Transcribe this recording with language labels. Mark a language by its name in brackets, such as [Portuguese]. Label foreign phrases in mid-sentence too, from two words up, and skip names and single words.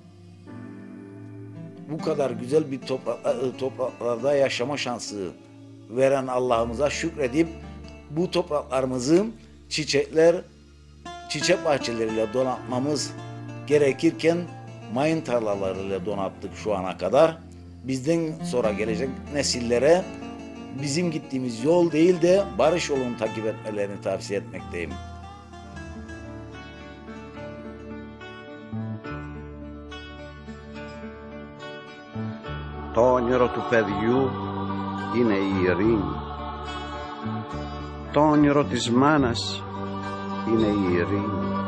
[Turkish] Bu kadar güzel bir topraklarda yaşama şansı veren Allah'ımıza şükredip bu topraklarımızı çiçek bahçeleriyle donatmamız gerekirken mayın tarlalarıyla donattık şu ana kadar. Bizden sonra gelecek nesillere bizim gittiğimiz yol değil de barış yolunu takip etmelerini tavsiye etmekteyim. [Greek] Το όνειρο του παιδιού είναι η ειρήνη. Το όνειρο της μάνας είναι η ειρήνη.